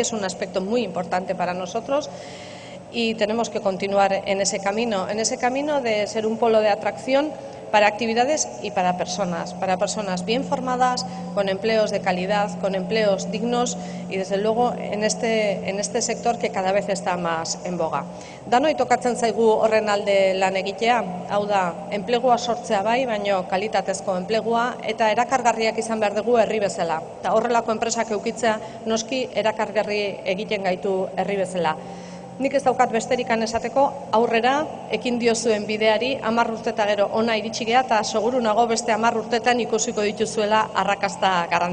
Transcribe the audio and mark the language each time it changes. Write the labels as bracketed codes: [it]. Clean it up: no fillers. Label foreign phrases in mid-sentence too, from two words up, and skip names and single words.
[es] Es un aspecto muy importante para nosotros y tenemos que continuar en ese camino de ser un polo de atracción para actividades y para personas bien formadas, con empleos de calidad, con empleos dignos y desde luego en este sector que cada vez está más en boga. [eu] Danoi tokatzen zaigu horren alde lan egitea, hau da, enplegua sortzea bai, baino kalitatezko enplegua eta erakargarriak izan behar dugu herri bezala. Eta horrelako enpresak eukitzea noski erakargarri egiten gaitu herri bezala. Nik ez daukat besterikan esateko, aurrera, ekin diozuen bideari, 10 urte eta gero ona iritsi gea, eta seguru nago beste 10 urtetan ikusiko dituzuela arrakasta garrantzitsuak.